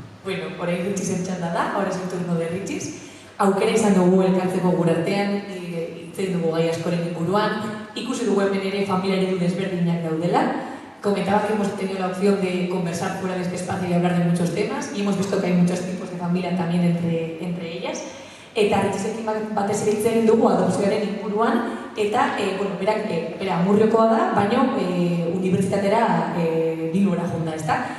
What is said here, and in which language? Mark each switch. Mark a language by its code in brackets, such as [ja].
[eu] Bueno, orain Ritxizen txanda da, [es] ahora es el turno de Ritxiz. [eu] Aukera izan dugu elkartzeko gure artean, hitz dugu gai askoren inguruan, ikusi dugu hemen ere familiari desberdinak daudela. [es] Comentaba que hemos tenido la opción de conversar fuera de este espacio y hablar de muchos temas, y hemos visto que hay muchos tipos de familia también entre ellas. [eu] Eta Ritxizekin batez ere hitz egin dugu adopzioaren inguruan, eta, berak, Amurriokoa da, baina unibertsitatera Bilbora junda, ezta?